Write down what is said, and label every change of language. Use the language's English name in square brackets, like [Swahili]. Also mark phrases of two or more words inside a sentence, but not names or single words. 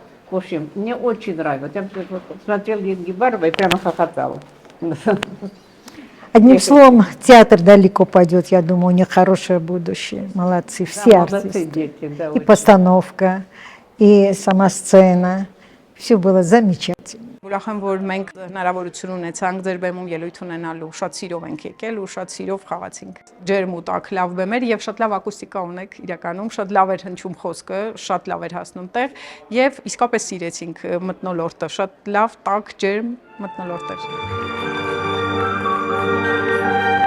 [Russian] В общем, мне очень нравилось. Я вот смотрела Ингебарова и прямо хохотала. Одним словом, театр далеко пойдет, я думаю, у них хорошее будущее. Молодцы, все Да, молодцы артисты. дети, да, И очень. постановка, и сама сцена. Все было замечательно. [Armenian] Ուրախ եմ, որ մենք հնարավորություն ունեցանք ձեր բեմում ելույթ ունենալու, շատ սիրով ենք եկել ու շատ սիրով խաղացինք։ Ջերմ ու տաք լավ բեմեր եւ շատ լավ ակուստիկա ունեք, իրականում շատ լավ էր հնչում խոսքը, շատ լավ էր հասնում տեղ եւ իսկապես սիրեցինք մթնոլորտը, շատ լավ տաք ջերմ մթնոլորտ էր։